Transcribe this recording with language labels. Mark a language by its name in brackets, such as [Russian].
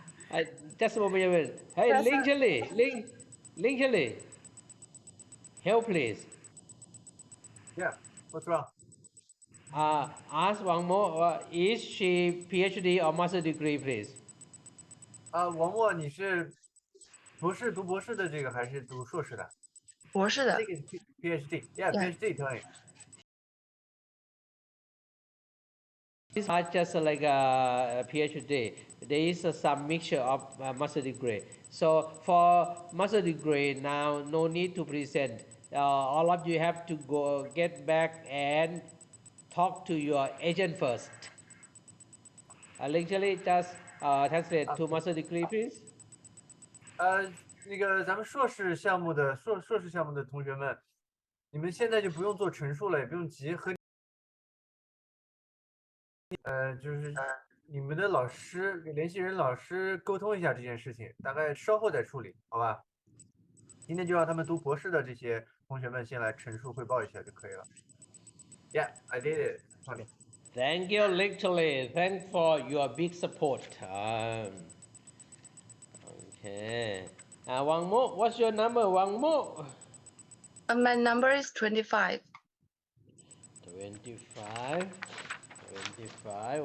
[English] I, just a moment. Hey, Ling Chili, Ling Chili, help please. Yeah. What's wrong? Ask one more. Is she PhD or master degree, please? [Chinese] 王默，你是读博士的这个还是读硕士的？博士的。 [English] 这个 PhD. Yeah, PhD. Tell me. It's not just like a PhD. There is some mixture of master degree. So for master degree now, no need to present. All of you have to go get back and talk to your agent first. Literally just translate to master degree, please. [Chinese] 那个咱们硕士项目的同学们，你们现在就不用做陈述了，也不用急，就是你们的老师联系人老师沟通一下这件事情，大概稍后再处理，好吧？今天就让他们读博士的这些同学们先来陈述汇报一下就可以了。 [English] Yeah, I did it. Funny. Thank you, literally. Thanks for your big support. Okay. One more. What's your number? One more. My number is 25. 25. 25.